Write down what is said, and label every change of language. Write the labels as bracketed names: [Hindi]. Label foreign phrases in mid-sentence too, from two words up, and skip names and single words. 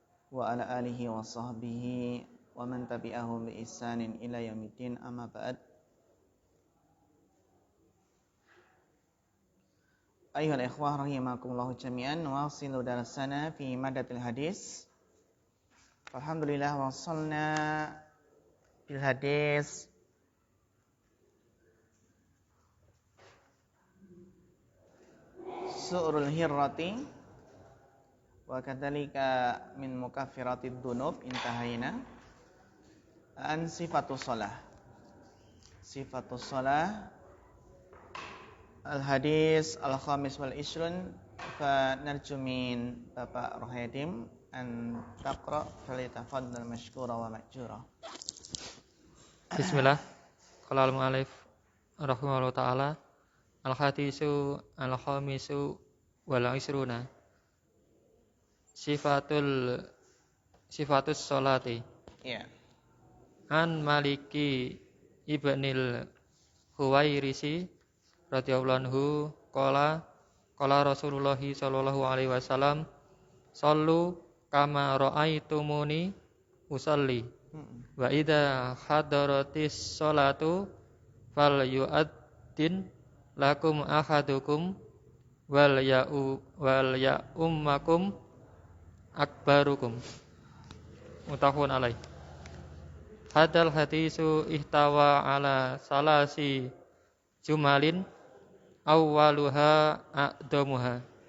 [Arabic] وعلى آله وصحبه ومن تبعهم بإحسان إلى يوم الدين، أما بعد. أيها الإخوة رحمكم الله جميعا، نواصل درسنا في مادة الحديث. الحمد لله وصلنا بالحديث سؤر الهرة وكذلك من مكفرات الذنوب، انتهينا عن صفة الصلاة. صفة الصلاة الحديث الخامس والعشرون، فنرجو من Bapak Rohaidim أن تقرأ فليتفضل مشكورا ومأجورا. بسم الله. قال المؤلف رحمه الله تعالى، الحديث الخامس والعشرون صفة الصلاة. Ya. عن مالك ابن الحويرث رضي الله عنه قال رسول الله صلى الله عليه وسلم، صلوا كما رأيتموني أصلي وإذا حضرت الصلاة فليؤذن لكم أحدكم وليؤمكم أكبركم. متفق عليه. هذا الحديث احتوى على ثلاث جمل أولها أعظمها.